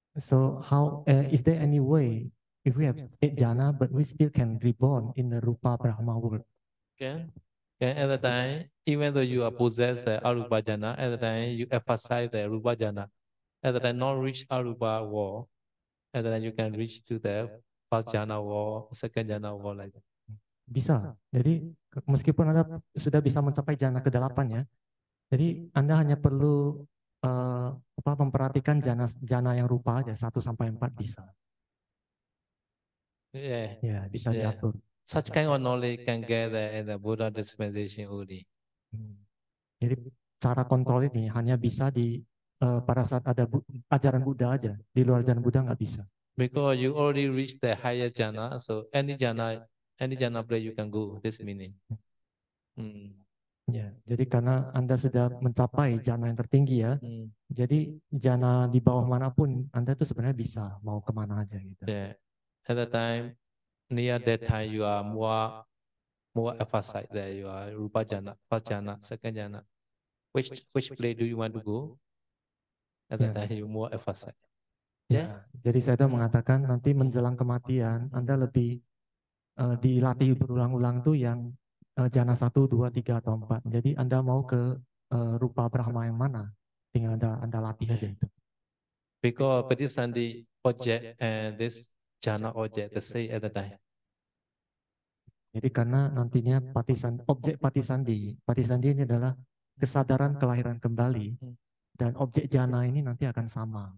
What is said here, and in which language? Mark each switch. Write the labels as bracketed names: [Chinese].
[English] So how is there any way if we have 8 jana but we still can reborn in the rupa brahma world? Okay. At the time, even though you are possessed the arupa jhana, at the time you emphasize the rupa jhana. At the time, not reach arupa world. At the time you can reach to the first jhana world, second jhana world like that. [Indonesian] Bisa. Jadi meskipun Anda sudah bisa mencapai jana ke-8 ya. Jadi Anda hanya perlu memperhatikan jana yang rupa aja 1 sampai 4 bisa. [English] Yeah. [Indonesian] Ya, bisa diatur. [English] Such kind of knowledge can get in the Buddha dispensation only. [Indonesian] Jadi cara kontrol ini hanya bisa di pada saat ada ajaran Buddha aja. Di luar ajaran Buddha nggak bisa. [English] Because you already reached the higher jhana, so any jhana place you can go. This meaning. [Indonesian] Ya, jadi karena Anda sudah mencapai jana yang tertinggi ya, jadi jana di bawah manapun Anda itu sebenarnya bisa mau kemana aja gitu. [English] Yeah. At the time, near that time you are more emphasized there. You are rupa jhana, first jhana, second jhana. Which place do you want to go? At that time you more emphasized. [Indonesian] Ya, jadi saya tuh mengatakan nanti menjelang kematian Anda lebih dilatih berulang-ulang tuh yang jana 1, 2, 3 atau 4. Jadi Anda mau ke rupa Brahma yang mana? Tinggal Anda latih aja itu. [English] Because Patisandi object and this jhana object the same at the time. [Indonesian] Jadi karena nantinya objek Patisandi ini adalah kesadaran kelahiran kembali, dan objek jana ini nanti akan sama.